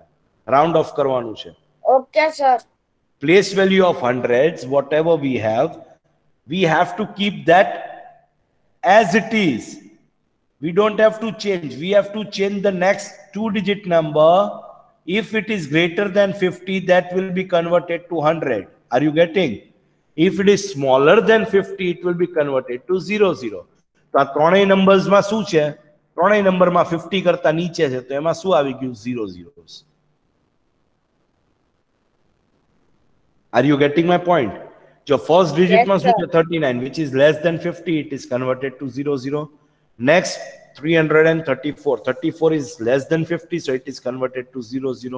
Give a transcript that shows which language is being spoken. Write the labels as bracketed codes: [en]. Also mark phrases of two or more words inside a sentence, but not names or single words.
[gu] રાઉન્ડ ઓફ કરવાનું છે. [en] Okay, sir. Place value of hundreds, whatever we have to keep that as it is. We don't have to change. We have to change the next 2-digit number. If it is greater than 50, that will be converted to 100. Are you getting? If it is smaller than 50, it will be converted to 00. [gu] તો આ ત્રણેય નંબર્સમાં શું છે? ત્રણેય નંબરમાં 50 કરતા નીચે છે તો એમાં શું આવી ગયું? 00. [en] Are you getting my point? Your first digit Yes, must be 39, which is less than 50. It is converted to 00. Next, 334. 34 is less than 50, so it is converted to 00.